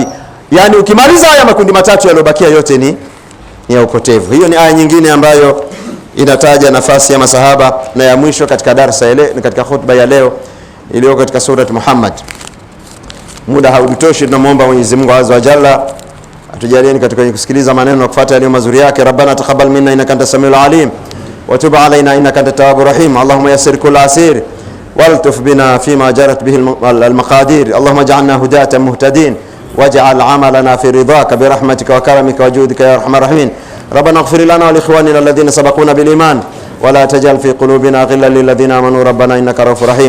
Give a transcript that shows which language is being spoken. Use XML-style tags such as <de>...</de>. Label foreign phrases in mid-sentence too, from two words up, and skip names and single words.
<sw>Yani ukimaliza haya makundi matatu yaliyobakia yote ni ya upotevu. Hiyo ni aya nyingine ambayo inataja nafasi ya masahaba. Na ya mwisho katika darasa ile katika khutba ya leo iliyo katika surat Muhammad. Muda hautoshi, tunamuomba Mwenyezi Mungu</sw> <ar>عز وجل</ar> <sw>atujalieni katika kusikiliza maneno na kufuata yaliyo mazuri yake.</sw> <ar>ربنا تقبل منا إنك أنت السميع العليم وتب علينا إنك أنت التواب الرحيم. اللهم يسر كل عسير والطف بنا فيما جرت به المقادير. اللهم اجعلنا هداة مهتدين واجعل عملنا في رضاك برحمتك وكرمك وجودك يا ارحم الراحمين. ربنا اغفر لنا ولاخواننا الذين سبقونا بالايمان ولا تجعل في قلوبنا غلا للذين امنوا ربنا انك رؤوف رحيم.</ar>